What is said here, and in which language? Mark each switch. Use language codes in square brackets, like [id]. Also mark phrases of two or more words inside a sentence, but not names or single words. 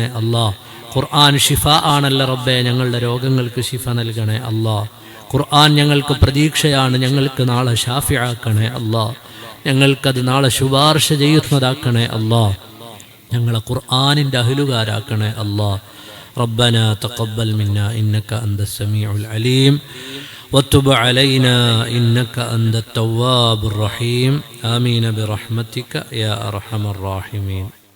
[ml] അള്ളാഹ്, ഖുർആൻ ഷിഫ ആണല്ലോ റബ്ബേ, ഞങ്ങളുടെ രോഗങ്ങൾക്ക് ഷിഫ നൽകണേ. അള്ളാഹ്, ഖുർആൻ ഞങ്ങൾക്ക് പ്രതീക്ഷയാണ്, ഞങ്ങൾക്ക് നാളെ ഷാഫിആക്കണേ അല്ലാ. ഞങ്ങൾക്കത് നാളെ ശുപാർശ ചെയ്യുന്നതാക്കണേ അല്ലാ. ഞങ്ങളെ ഖുർആനിൻ്റെ അഹ്ലുകാരാക്കണേ അല്ലാ. [ar] ربنا تقبل منا إنك أنت السميع العليم وتب علينا إنك أنت التواب الرحيم آمين برحمتك يا أرحم الراحمين.